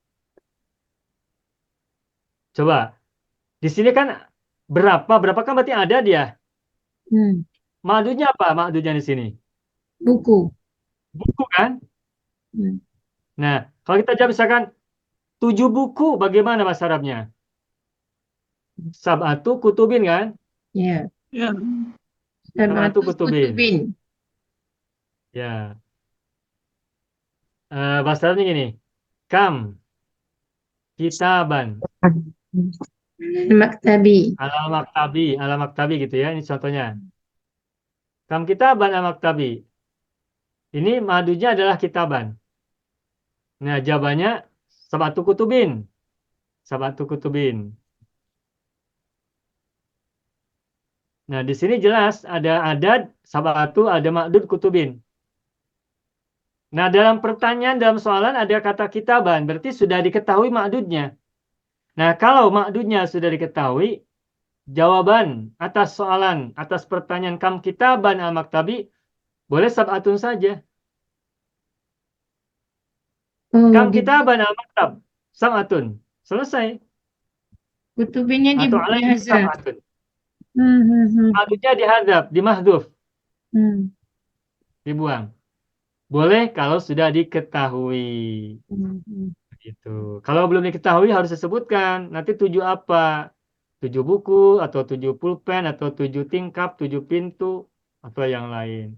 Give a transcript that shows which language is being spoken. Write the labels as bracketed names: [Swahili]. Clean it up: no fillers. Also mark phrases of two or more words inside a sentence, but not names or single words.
[Indonesian] Coba. Di sini kan berapa kan berarti ada dia. Makdudnya apa? Makdudnya di sini. Buku kan? Nah, kalau kita jawab misalkan 7 buku, bagaimana bahasa Arabnya? [Arabic] سبعة كتب kan? [Indonesian] Iya. [Arabic] سبعة كتب. Ya. [Indonesian] Bahasa Arabnya gini. [Arabic] كم كتابا. [Indonesian] Maktabi. [Arabic] على مكتبي [Indonesian] gitu ya. Ini contohnya. [Arabic] كم كتابا على مكتبي. [Indonesian] Ini madunya adalah kitaban. Nah, jawabannya [Arabic] سبعة كتب. سبعة كتب. [Indonesian] Nah, di sini jelas ada adat sab'atu, ada ma'dud kutubin. Nah, dalam pertanyaan, dalam soalan ada kata kitaban, berarti sudah diketahui ma'dudnya. Nah, kalau ma'dudnya sudah diketahui, jawaban atas soalan, atas pertanyaan [Arabic] كم كتابا المكتب, [Indonesian] boleh [Arabic] سبعة [Indonesian] saja. [Arabic] كم كتابا المكتب، سبعة. [Indonesian] Selesai. Kutubinya Atau di alaihi hazaf. sab'atun. Maksudnya dihadzaf, dimahdzuf, dibuang. Boleh kalau sudah diketahui. Gitu. Kalau belum diketahui harus disebutkan. Nanti 7 apa? 7 buku, atau 7 pulpen, atau 7 tingkap, 7 pintu, atau yang lain.